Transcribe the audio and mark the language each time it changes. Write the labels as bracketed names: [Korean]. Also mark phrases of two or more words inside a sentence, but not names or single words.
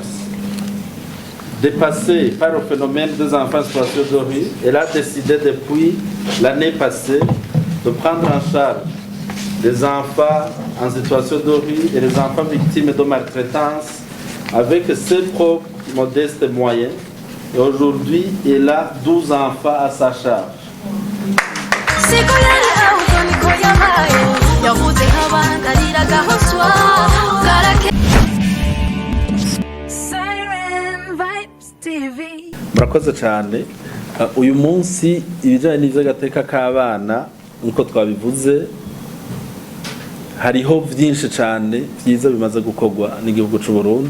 [French] Dépassée par le phénomène des enfants en situation de rue, elle a décidé depuis l'année passée de prendre en charge les enfants en situation de rue et les enfants victimes de maltraitance avec ses propres modestes moyens. Et aujourd'hui, elle a 12 enfants à sa charge. [Kinyarwanda] Murakoze cyane. Uyu munsi ibijyanye n'iby'agateka k'abana nk'uko twabivuze hariho byinshi cyane byiza bimaze gukorwa n'igihugu cy'u Burundi.